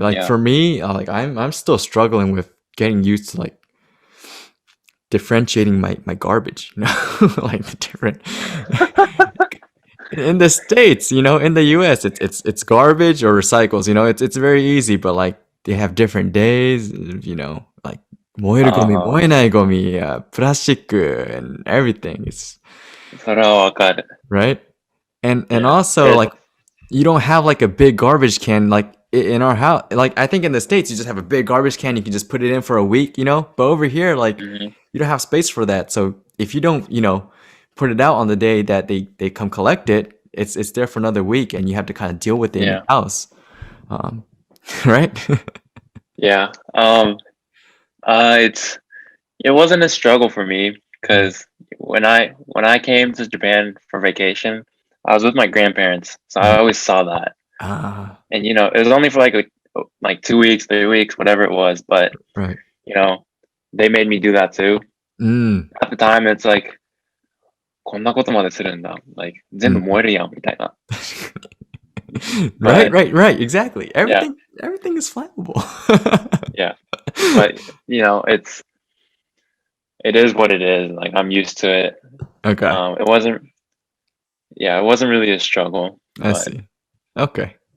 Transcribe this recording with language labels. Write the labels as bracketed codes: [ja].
[en] Like for me, like I'm still struggling with getting used to like differentiating my garbage, like the different in the States, in the US, it's garbage or recycles, it's very easy, but like they have different days, like [ja] 燃えるゴミ、 [en] Uh-huh. [ja] 燃えないゴミ、プラスチック [en] and everything is [ja] それはわかる。 [en] right. And Yeah. also like you don't have like a big garbage can like in our house. Like I think in the States you just have a big garbage can, you can just put it in for a week, you know? But over here like Mhm. you don't have space for that. So if you don't, you know, put it out on the day that they come collect it, it's there for another week and you have to kind of deal with it in Yeah. your house. Right? Yeah. It wasn't a struggle for me because when I came to Japan for vacation, I was with my grandparents, so I always saw that. And it was only for like 2 weeks, 3 weeks, whatever it was, but right. they made me do that too. Mm, At the time, it's like [ja] こんなことまでするんだ。 Like 全部燃えるやんみたいな。 [en] right, But right. Exactly. yeah, Everything is flammable. yeah. But it is what it is. Like I'm used to it. Okay. It wasn't really a struggle. I But see. Okay.